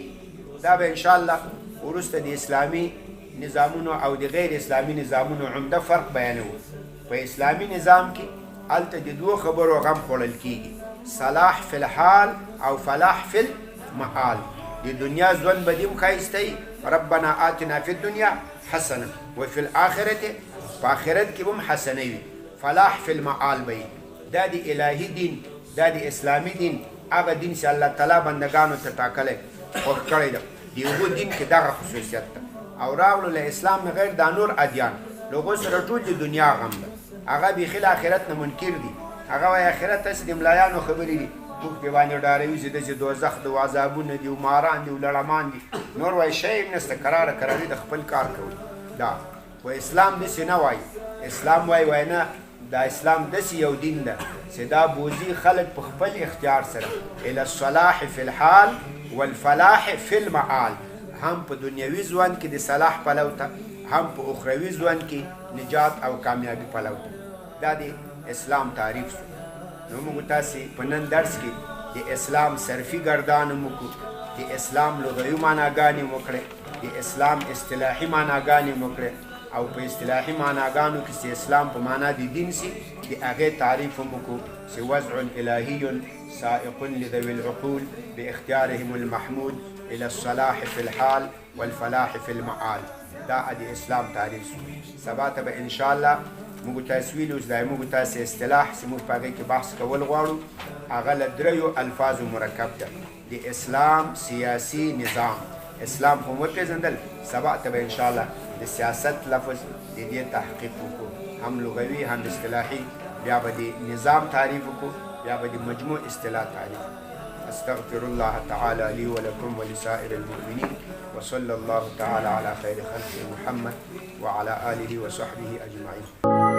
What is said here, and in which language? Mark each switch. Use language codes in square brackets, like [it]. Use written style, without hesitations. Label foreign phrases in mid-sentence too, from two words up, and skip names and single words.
[ps] دا به انشاءالله وروسته د اسلامي نظامونو او د غیر اسلامي نظامونو عمده فرق بیانوو. په اسلامي نظام کې هلته د دوو خبرو غم خوړل کېږي، [ar] صلاح فی الحال [ps] او [ar] فلاح فی المعال. [ps] د دنیا ژوند به دې هم ښایسته وي، [ar] ربنا آتنا فی الدنیا حسنه وفي الآخرة، [ps] په آخرت کې به هم حسنه وي. [ar] فلاح فی المعال [ps] به وي. دا د الهي دین، دا د اسلامي دین، هغه دین چې الله تعالی بندګانو ته ټاکلی خوښ کړی ده. د هغو دین کې دغه خصوصیت ده. او راغلو له اسلام نه غیر دا نور ادیان، له هغو سره ټول د دنیا غم ده. هغه بیخي له آخرت نه منکر دي. هغه وایي آخرت هسې د ملایانو خبرې دي، موږ پرې باندې ډاروي چې داسې دوزخ ده، عذابونه دي، ماران دي، لړمان دي. نور وایي شی هم نشته، کراره کراري د خپل کار کوي. دا و اسلام داسې نه وایي. اسلام وایي نه، دا اسلام داسې یو دین ده چې دا بوځي خلک په خپل اختیار سره [ar] الی الصلاح فی الحال والفلاح فی المعال، [ps] هم په دنیوي ژوند کې د صلاح پلو ته، هم په اخروي ژوند کې نجات او کامیابی پلو ته. دا د اسلام تعریف شو. نو موږ تاسې په نن درس کې د اسلام صرفي ګردانو مو کړو، د اسلام لغوي معناګانې مو کړې، د اسلام اصطلاحي معناګانې مو کړې، او په اصطلاحي معناګانو کې چې اسلام په معنا د دین سي، د هغې تعریف مو کړو چې [ar] وضع الهي سائق لذوي العقول باختیارهم المحمود الى الصلاح في الحال والفلاح في المعال. [ps] دا د اسلام تعریف شو. سبا ته به انشاءالله موږ تاسې ویلو چې دا موږ تاسې اصطلاح چې موږ په هغې کې بحث کول غواړو، هغه له دریو الفاظو مرکب ده. د اسلام سیاسي نظام، اسلام خو مو وپېژندل، سبا ته به انشاءالله د سیاست لفظ د دې تحقیق وکړو، هم لغوي هم اصطلاحي. بیا به د نظام تعریف وکړو، بیا به د مجموع اصطلاح تعریف. [ar] استغفر الله تعالى لي ولكم ولسائر المؤمنين، وصلى الله تعالى على خير خلقه محمد وعلى آله وصحبه أجمعين.